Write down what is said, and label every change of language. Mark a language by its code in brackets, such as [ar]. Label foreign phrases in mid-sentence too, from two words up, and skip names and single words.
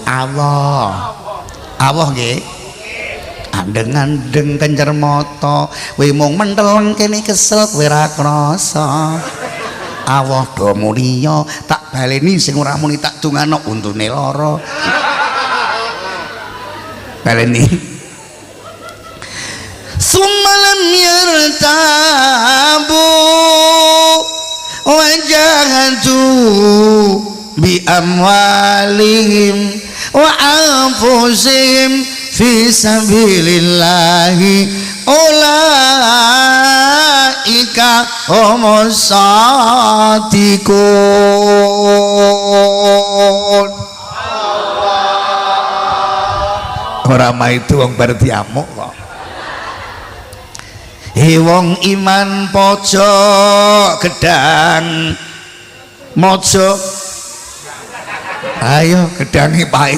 [jv] Allah nggih andeng-andeng kencer mata kowe mung menteleng kene kesel kowe ra krasa Allah do mulia tak baleni sing ora muni tak dongano untune lara [ar] baleni ثم لم يرتابوا وجاهدوا بأموالهم وأنفسهم في سبيل الله أولئك هم الصادقون [jv] ora mah itu wong bar diamuk kok wong iman pojok gedang mojo ayo gedange pahit